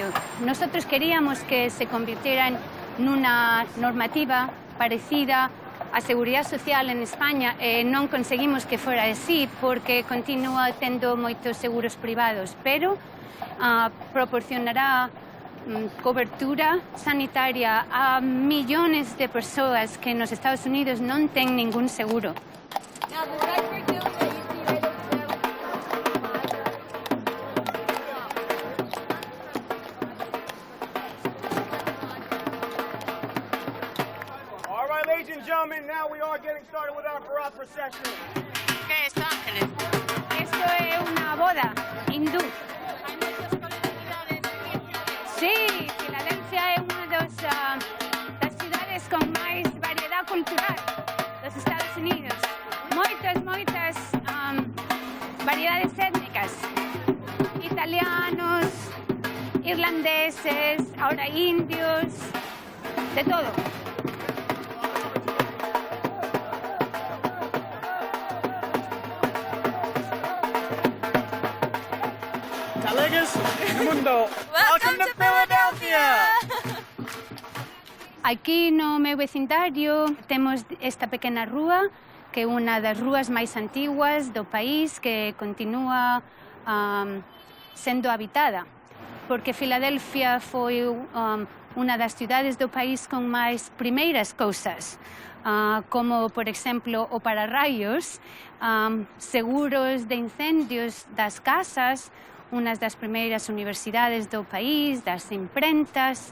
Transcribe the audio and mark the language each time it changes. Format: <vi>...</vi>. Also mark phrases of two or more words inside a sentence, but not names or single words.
<es>Nosotros queríamos que se convirtiera</es> <gl>nunha normativa parecida á Seguridade Social en España e non conseguimos que fora así porque continúa tendo moitos seguros privados, pero proporcionará cobertura sanitaria a millones de persoas que nos Estados Unidos non ten ningún seguro.</gl> <en>Ladies and gentlemen, now we are getting started with our Bharat procession.</en> <es>¿Qué es esto, Ángeles? Esto es una boda hindú. Sí, Filadelfia es una de las ciudades con más variedad cultural dos Estados Unidos.</es> <gl>Moitas variedades étnicas.</gl> <es>Italianos, irlandeses, ahora indios, de todo.</es> <gl>Colegas no mundo,</gl> <en>welcome to Philadelphia!</en> <gl>Aquí no meu vecindario temos esta pequena rúa que é unha das rúas máis antiguas do país que continúa sendo habitada porque Filadelfia foi unha das cidades do país con máis primeiras cousas como, por exemplo, o pararraios, seguros de incendios das casas, unas das primeiras universidades do país, das imprentas.</gl>